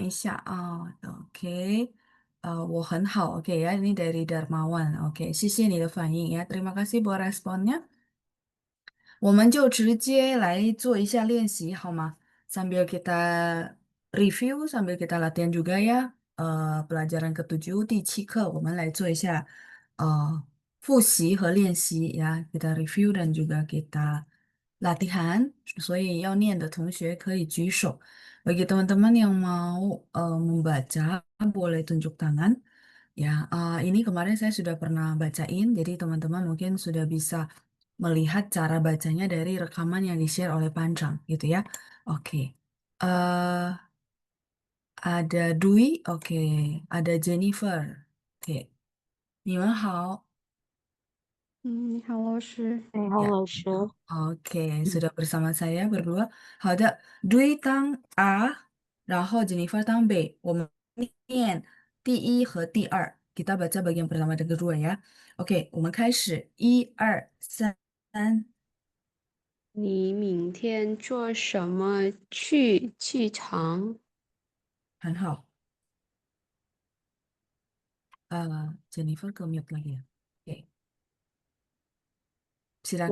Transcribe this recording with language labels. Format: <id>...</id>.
<zh>我们来看一下啊，OK，我很好，OK ya，</zh> <id>ini dari Darmawan，</id> <zh>OK，谢谢你的反应呀，</zh> <id>terima kasih buat responnya。</id> <zh>我们就直接来做一下练习好吗？</zh> <id>sambil kita review, sambil kita latihan juga ya. Pelajaran ketujuh</id> <zh>第7课，我们来做一下复习和练习 ya.</zh> <id>Kita review dan juga kita latihan.</id> <zh>所以要念的同学可以举手。</zh> <id>Bagi teman-teman yang mau membaca, boleh tunjuk tangan. Ya, ini kemarin saya sudah pernah bacain, jadi teman-teman mungkin sudah bisa melihat cara bacanya dari rekaman yang di-share oleh Panjang, gitu ya. Oke. eh ada Dwi, oke. Ada Jennifer. Oke.</id> <zh>你们好. 嗯，你好，老师。哎，好，</zh> <id>Ya,</id> <zh>老师，</zh> <id>oke. Sudah bersama saya berdua.</id> <zh>好的，Dwi 当 A，然后 Jennifer 当 B。我们念第一和第二。</zh> <id>Kita baca bagian pertama dan kedua ya.</id> <zh>Oke，我们开始，1、2、3。你明天做什么去剧场？很好。</zh> <id>Jennifer ke mute lagi ya. Oke, silakan</id>